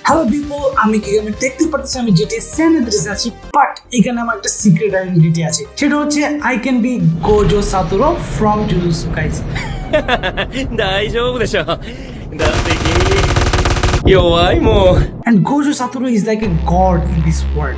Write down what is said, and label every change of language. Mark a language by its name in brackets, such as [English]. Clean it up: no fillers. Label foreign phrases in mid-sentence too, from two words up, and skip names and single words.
[English] Hello people, [Bangla] আমি কি আমি দেখতে পাচ্ছি আমি GTA San Andreas আছি, বাট এখানে আমার একটা [English] secret identity [Bangla] আছে। সেটা হচ্ছে [English] I can be Gojo Satoru from Jujutsu Kaisen. [Japanese] 大丈夫でしょ。だって君弱いもん。 [English] And Gojo Satoru is like a god in this world.